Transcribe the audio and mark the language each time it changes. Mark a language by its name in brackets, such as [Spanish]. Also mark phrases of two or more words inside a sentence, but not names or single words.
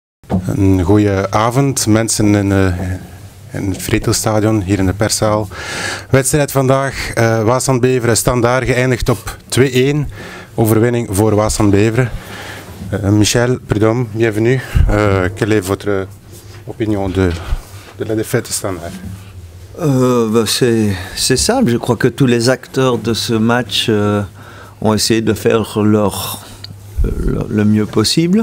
[Dutch] Een goede avond, mensen in het Vretelstadion, hier in de perszaal. Wedstrijd vandaag, Waasland-Beveren Standaard geëindigd op 2-1. Overwinning voor Waasland-Beveren. [French] Michel Prudhomme, bienvenue. Quelle est votre opinion de la défaite Standaard? C'est simple, je crois que tous les acteurs de ce match ont essayé de faire le mieux possible.